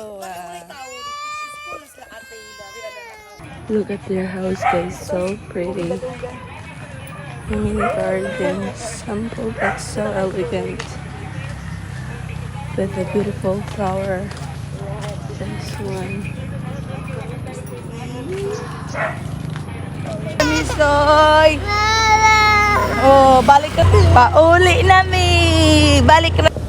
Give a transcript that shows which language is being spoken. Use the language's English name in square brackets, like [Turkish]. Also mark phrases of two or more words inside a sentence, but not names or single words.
[English] Look at their house guys, so pretty. Mini gardens, simple but so elegant. With a beautiful flower. This one. [Cebuano] Misoy! Oh, balik ka. Pauli na mi. Balik na.